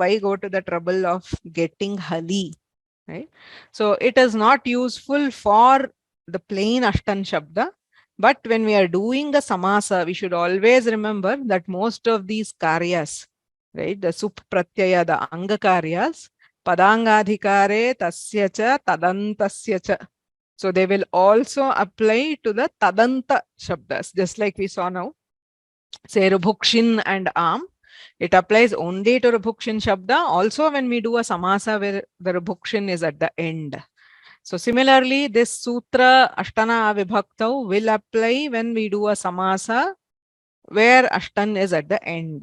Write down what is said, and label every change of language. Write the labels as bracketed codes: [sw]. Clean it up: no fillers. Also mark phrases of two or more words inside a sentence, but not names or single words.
[en] Why go to the trouble of getting Hali, right? So it is not useful for the plain [sa] अष्टन् शब्द. [en] But when we are doing a samasa, we should always remember that most of these karyas, right, the [sa] सुप् प्रत्यय, [en] the [sa] अङ्ग कार्य, पदाङ्गाधिकारे तस्य च तदन्तस्य च. [en] So they will also apply to the [sa] तदन्त शब्द, [en] just like we saw now. Say Rubhukshin and Am. It applies only to [sa] ऋभुक्षिन् शब्द. [en] Also when we do a samasa where the Rubhukshin is at the end. So similarly, this sutra [sa] अष्टन विभक्तौ [en] will apply when we do a samasa where Ashtan is at the end.